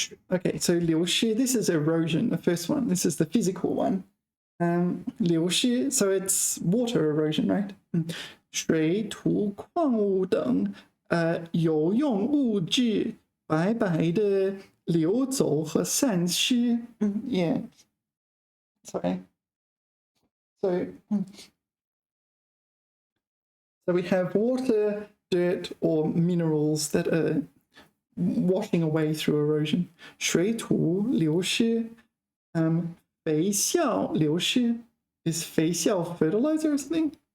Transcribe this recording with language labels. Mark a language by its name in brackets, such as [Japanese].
[English] Okay, so 流失, this is erosion, the first one. This is the physical one. 流失, so it's water erosion, right? [Chinese] 水土矿物等有用物质白白的流走和散失。 [English] Yeah, sorry. So we have water, dirt, or minerals that are washing away through erosion. [Chinese] 水土流失 肥料流失 [English] is 肥料 fertilizer or something?